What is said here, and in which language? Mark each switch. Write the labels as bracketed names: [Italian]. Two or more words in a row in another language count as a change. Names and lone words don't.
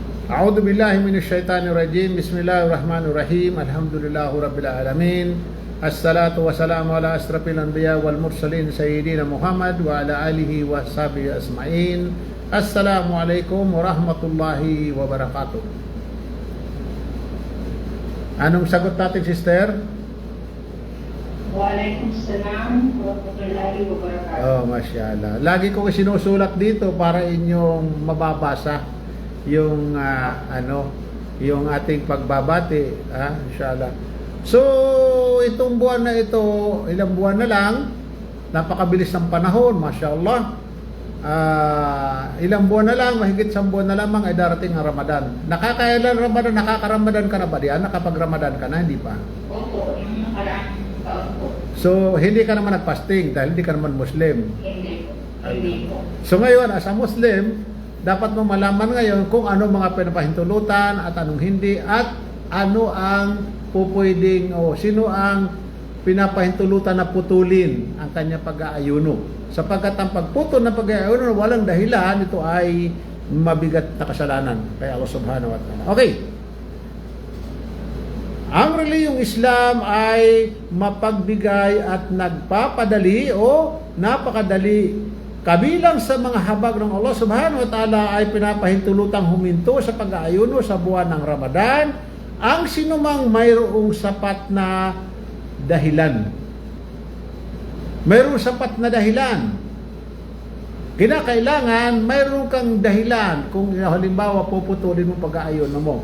[Arabic] أعوذ بالله من الشيطان الرجيم بسم الله الرحمن الرحيم. الحمد لله رب العالمين الصلاة والسلام على أشرف الأنبياء والمرسلين سيدنا محمد وعلى آله وصحبه أجمعين. السلام عليكم ورحمة الله وبركاته. [Filipino] Anong sagot natin, sister? [Arabic] وعليكم السلام ورحمة الله وبركاته. [Filipino] Oh, masyaallah. Lagi ko sinusulat dito para inyong mababasa yung yung ating pagbabati, inshallah. So, itong buwan na ito, ilang buwan na lang, napakabilis ng panahon, masyaallah. Ilang buwan na lang, mahigit 10 buwan na lamang ay darating ang Ramadan. Nakakailan Ramadan? Nakaka-Ramadan ka na ba diyan? Nakapag-Ramadan ka na, hindi pa? Opo, yung nakaraang taon po. So, hindi ka naman nag-fasting dahil hindi ka naman Muslim. Hindi po. Hindi po. So ngayon, [English] as a Muslim, [Filipino] dapat mo malaman ngayon kung ano mga pinapahintulutan at anong hindi, at ano ang pupwedeng o sino ang pinapahintulutan na putulin ang kanyang pag-aayuno. Sapagkat ang pagputol ng pag-aayuno walang dahilan, ito ay mabigat na kasalanan kay Allah [Arabic] سبحانه وتعالى. [Filipino] Okay. Ang reliyong Islam ay mapagbigay at nagpapadali o napakadali. Kabilang sa mga habag ng Allah [Arabic] سبحانه وتعالى [Filipino] ay pinapahintulutang huminto sa pag-aayuno sa buwan ng Ramadan ang sinumang mayroong sapat na dahilan. Mayroong sapat na dahilan. Kinakailangan mayroong kang dahilan kung halimbawa puputulin mo pag-aayuno mo.